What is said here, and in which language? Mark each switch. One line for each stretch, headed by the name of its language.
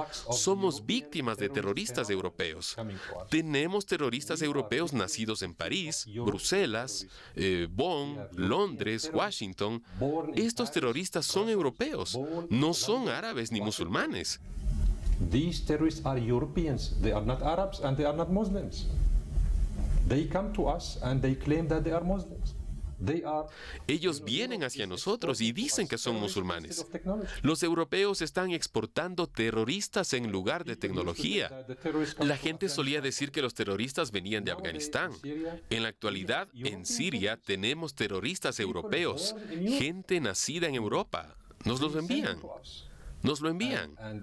Spanish: Somos víctimas de terroristas europeos. Tenemos terroristas europeos nacidos en París, Bruselas, Bonn, Londres, Washington. Estos terroristas son europeos, no son árabes ni musulmanes.
English: These terrorists are Europeans. They are not Arabs and they are not Muslims. They come to us and they claim that they are Muslims.
Spanish: Ellos vienen hacia nosotros y dicen que son musulmanes. Los europeos están exportando terroristas en lugar de tecnología. La gente solía decir que los terroristas venían de Afganistán. En la actualidad, en Siria tenemos terroristas europeos, gente nacida en Europa. Nos los envían. Nos lo envían.